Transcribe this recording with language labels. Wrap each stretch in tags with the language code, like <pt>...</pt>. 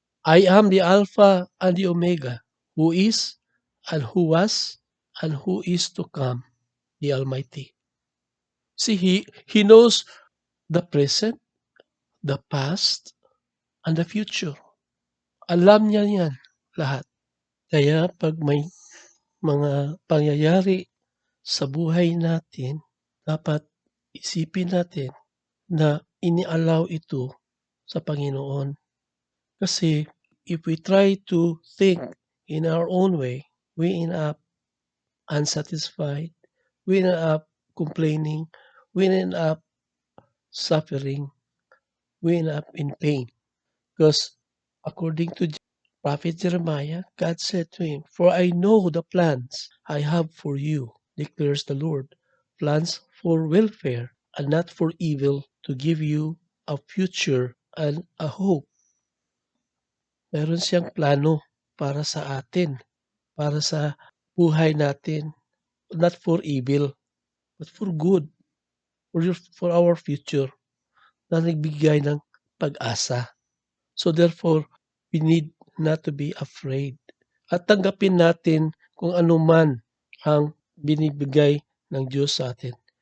<en>I am the Alpha and the Omega, who is, and who was, and who is to come, the Almighty. See, He knows the present, the past, and the future.</en> <tl>Alam niya yan lahat. Kaya pag may mga pangyayari sa buhay natin, dapat isipin natin na iniallow ito sa Panginoon.</tl> <en>Kasi if we try to think in our own way, we end up unsatisfied, we end up complaining, we end up suffering, we end up in pain. Because according to Prophet Jeremiah, God said to him, "For I know the plans I have for you, declares the Lord, plans for welfare and not for evil, to give you a future and a hope."</en> <tl>Meron siyang plano para sa atin, para sa buhay natin,</tl> <en>not for evil, but for good, for our future,</en> <tl>na nagbigay ng pag-asa.</tl> <en>So therefore, we need not to be afraid.</en> <tl>At tanggapin natin kung ano man ang binibigay ng Diyos sa atin.</tl>